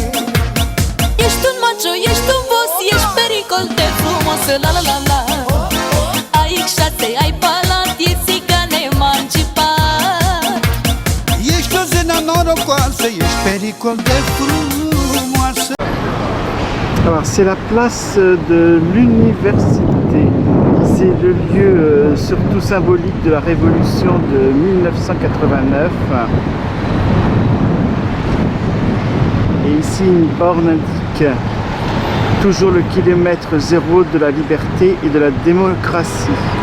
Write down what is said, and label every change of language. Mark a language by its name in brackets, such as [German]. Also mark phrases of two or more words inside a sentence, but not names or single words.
[Romanian] Ești un macho, ești un boss, ești pericol de frumos, la la la la. Ai X6, ai palat, e țigan emancipat. Ești o zână norocoasă, ești pericol de frumoasă. [French] Alors c'est la place de l'université. C'est le lieu surtout symbolique de la révolution de 1989. Et ici une borne indique toujours le kilomètre zéro de la liberté et de la démocratie.